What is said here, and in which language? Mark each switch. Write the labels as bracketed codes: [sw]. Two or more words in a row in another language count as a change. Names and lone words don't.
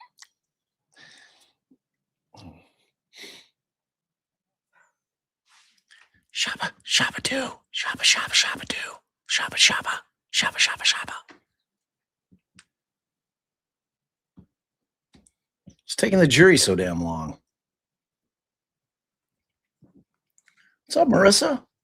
[en] Shabba, shabba do, shabba, shabba, shabba do, shabba, shabba, shabba, shabba, shabba. It's taking the jury so damn long. What's up, Marissa?